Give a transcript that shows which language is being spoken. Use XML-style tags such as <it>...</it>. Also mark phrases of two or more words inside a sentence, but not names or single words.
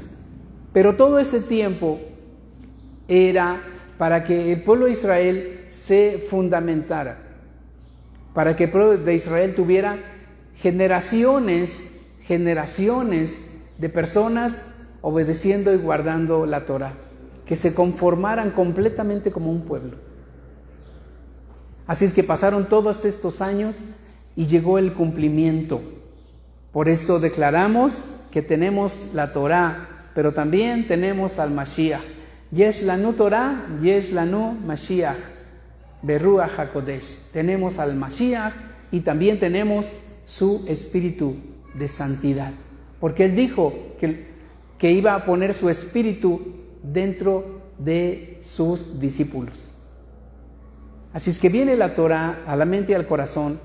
<es>Pero todo ese tiempo era para que el pueblo de Israel se fundamentara, para que el pueblo de Israel tuviera generaciones de personas obedeciendo y guardando la Torá, que se conformaran completamente como un pueblo. Así es que pasaron todos estos años y llegó el cumplimiento. Por eso declaramos que tenemos la Torá, pero también tenemos al Mashiach.</es> <he>Yesh lanu Torah, yesh lanu Mashiach, Beruach HaKodesh.</he> <es>Tenemos al Mashiach y también tenemos su espíritu de santidad. Porque Él dijo que iba a poner su espíritu dentro de sus discípulos. Así es que viene la Torah a la mente y al corazón.</es>